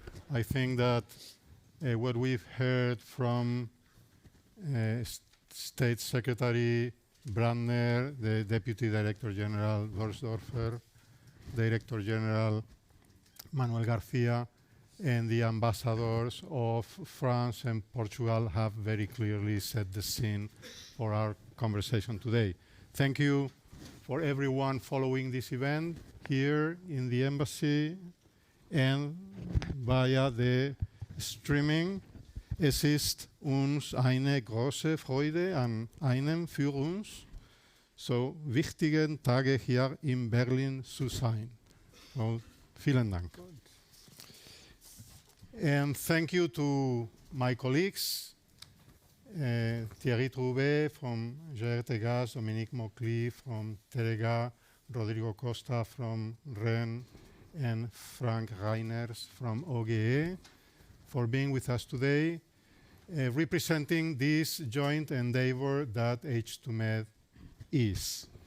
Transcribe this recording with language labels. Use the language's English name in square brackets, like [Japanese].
[English] I think that what we've heard from State Secretary Brantner, the Deputy Director General Wörsdörfer, Director General Manuel García, and the ambassadors of France and Portugal have very clearly set the scene for our conversation today. Thank you for everyone following this event here in the embassy and via the streaming. [German] Es ist uns eine große Freude an einem für uns so wichtigen Tage hier in Berlin zu sein. Well, vielen Dank. [English] And thank you to my colleagues, Thierry Trouvé from Enagás, Dominique from Telega, Rodrigo Costa from Rennes, and Frank Reiners from OGE, for being with us today, representing this joint endeavor that H2Med is.